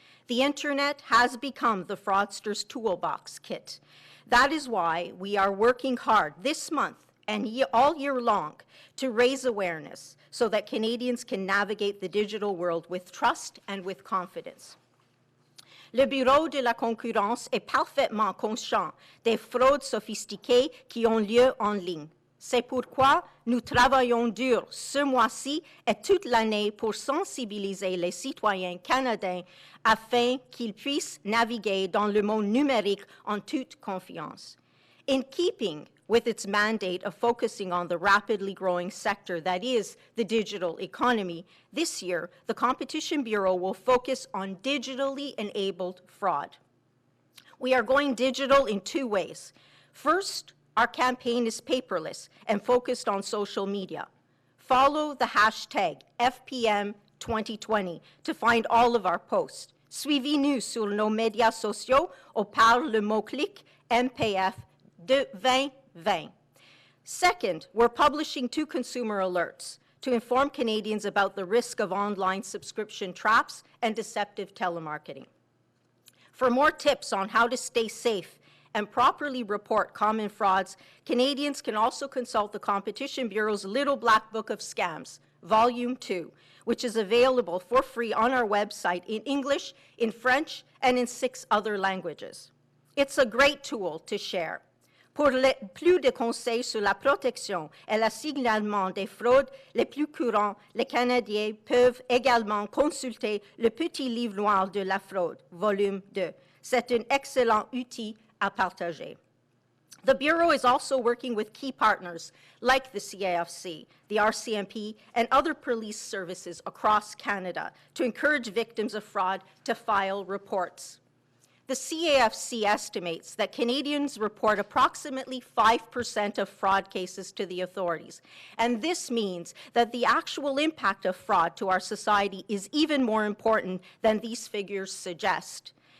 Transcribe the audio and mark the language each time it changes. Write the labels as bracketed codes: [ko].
[en] The internet has become the fraudster's toolbox kit. That is why we are working hard this month and all year long to raise awareness so that Canadians can navigate the digital world with trust and with confidence. [fr] Le Bureau de la concurrence est parfaitement conscient des fraudes sophistiquées qui ont lieu en ligne. C'est pourquoi nous travaillons dur ce mois-ci et toute l'année pour sensibiliser les citoyens canadiens afin qu'ils puissent naviguer dans le monde numérique en toute confiance. [en] In keeping with its mandate of focusing on the rapidly growing sector that is the digital economy, this year, the Competition Bureau will focus on digitally enabled fraud. We are going digital in two ways. First, our campaign is paperless and focused on social media. Follow the hashtag FPM2020 to find all of our posts. [fr] Suivez-nous sur nos médias sociaux ou par le mot-clic MPF de 2020. [en] Second, we're publishing 2 consumer alerts to inform Canadians about the risk of online subscription traps and deceptive telemarketing. For more tips on how to stay safe and properly report common frauds, Canadians can also consult the Competition Bureau's Little Black Book of Scams, Volume 2, which is available for free on our website in English, in French, and in 6 other languages. It's a great tool to share. [fr] Pour plus de conseils sur la protection et le signalement des fraudes les plus courants, les Canadiens peuvent également consulter le Petit Livre noir de la fraude, volume 2. C'est un excellent outil à partager. [en] The Bureau is also working with key partners like the CAFC, the RCMP, and other police services across Canada to encourage victims of fraud to file reports. The CAFC estimates that Canadians report approximately 5% of fraud cases to the authorities, and this means that the actual impact of fraud to our society is even more important than these figures suggest.